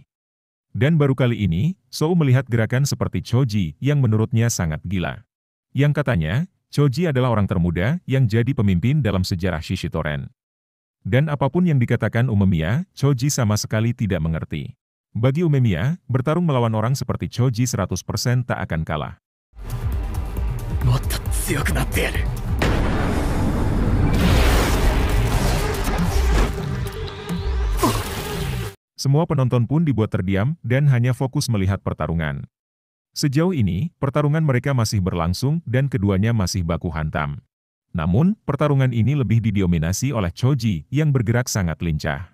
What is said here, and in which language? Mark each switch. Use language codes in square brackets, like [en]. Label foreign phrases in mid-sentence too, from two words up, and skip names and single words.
[id] Dan baru kali ini, Sou melihat gerakan seperti Choji yang menurutnya sangat gila. Yang katanya, Choji adalah orang termuda yang jadi pemimpin dalam sejarah Shishitoren. Dan apapun yang dikatakan Umemiya, Choji sama sekali tidak mengerti. Bagi Umemiya, bertarung melawan orang seperti Choji 100% tak akan kalah. [ja] もっと強くなってやる [id] Semua penonton pun dibuat terdiam dan hanya fokus melihat pertarungan. Sejauh ini, pertarungan mereka masih berlangsung dan keduanya masih baku hantam. Namun, pertarungan ini lebih didominasi oleh Choji yang bergerak sangat lincah.